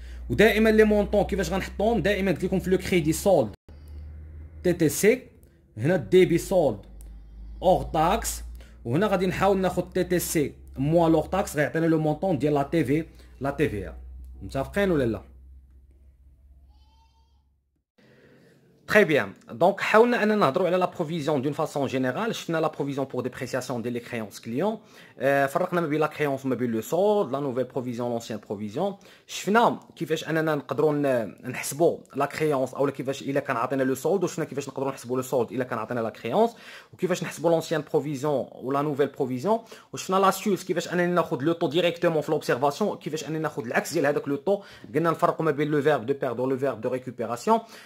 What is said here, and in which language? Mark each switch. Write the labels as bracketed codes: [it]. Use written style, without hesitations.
[ar] ودائما لي مونطون كيفاش غنحطهم؟ دائما قلت لكم في لو كريدي سولد تي تي سي، هنا الديبي سولد اور تاكس، وهنا غادي نحاول ناخذ تي تي سي موان لور تاكس غيعطينا لو مونطون ديال لا تي في ا. متفقين ولا لا؟ [fr] Très bien. Donc, [ar] حاولنا أننا نهضروا على [fr] la provision d'une façon générale. [ar] شفنا [fr] la provision pour dépréciation [ar] ديال [fr] les créances clients. [ar] فرقنا ما بين [fr] la créance [ar] وما بين [fr] le solde, la nouvelle provision, l'ancienne provision. [ar] شفنا كيفاش أننا نقدروا نحسبوا [fr] la créance [ar] أو كيفاش إلا كان عطينا [fr] le solde، [ar] وشفنا كيفاش نقدروا نحسبوا le solde إلا كان عطينا la créance، وكيفاش نحسبوا [fr] l'ancienne provision [ar] و [fr] la nouvelle provision. [ar] وشفنا l'astuce كيفاش أننا ناخذ [fr] le taux directement [ar] في [fr] l'observation، [ar] كيفاش أننا ناخذ العكس ديال هذاك [fr] le taux. [ar] قلنا نفرقوا ما بين [fr] le verbe de perdre و le verbe de récupération.